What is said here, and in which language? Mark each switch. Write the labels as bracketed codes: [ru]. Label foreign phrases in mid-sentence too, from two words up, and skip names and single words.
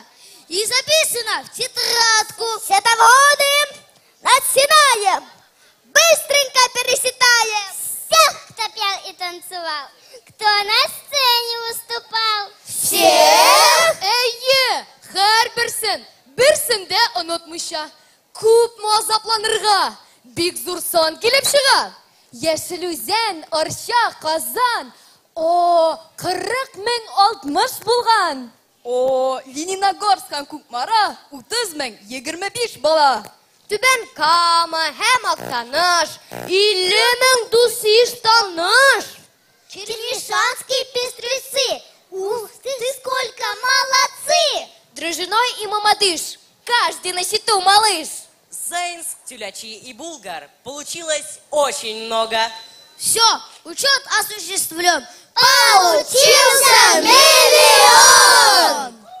[ru] И записано в тетрадку. Счетоводы над Синаем быстренько пересчитаем всех, кто пел и танцевал, кто на сцене выступал. Всех? [tt] Әйе, һәрберсен, берсен дә онытмыйча. Күпме азапланырга, бик зур сан килеп чыга. Яшел үзән, Арча, Казан. О, 40 мең 60 булган. О, Лениногорск һәм Кукмара 30 мең 25 бала. Түбән Кама һәм Актаныш 50 мең дус таныш. [ru] Чернишанские пестрецы, ух ты, сколько молодцы! Дрожжиной и Мамадыш, каждый на счету, малыш. Заинск, Тюлячи и Булгар получилось очень много. Все, учет осуществлен. Получился миллион!